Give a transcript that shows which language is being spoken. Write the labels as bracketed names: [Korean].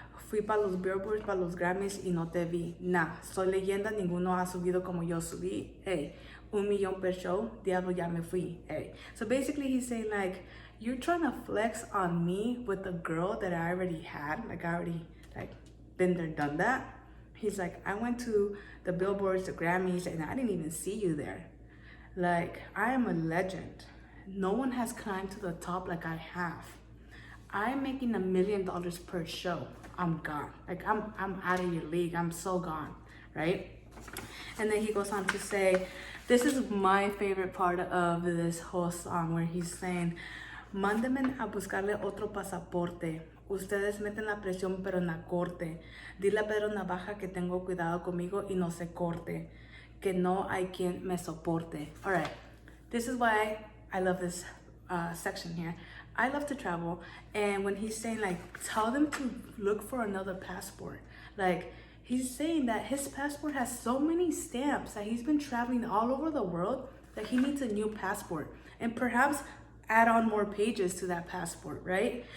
[Spanish] Fui para los billboards, para los Grammys y no te vi. Nah, soy leyenda, ninguno ha subido como yo subí. [English] Hey, 1,000,000 per show, [Spanish] diablo ya me fui. Hey. [English] So basically he's saying like, you're trying to flex on me with a girl that I already had. Like I already been there, done that. He's like, I went to the billboards, the Grammys, and I didn't even see you there. Like, I am a legend. No one has climbed to the top like I have. I'm making $1 million per show. I'm gone. Like, I'm out of your league. I'm so gone, right? And then he goes on to say, this is my favorite part of this whole song where he's saying, [Spanish] mándenme a buscarle otro pasaporte. Ustedes meten la presión pero en la corte. Dile a Pedro Navaja que tengo cuidado conmigo y no se corte. Que no hay quien me soporte. [English] All right, this is why I love this section here. I love to travel, and when he's saying like, tell them to look for another passport, like he's saying that his passport has so many stamps that he's been traveling all over the world that he needs a new passport, and perhaps add on more pages to that passport, right?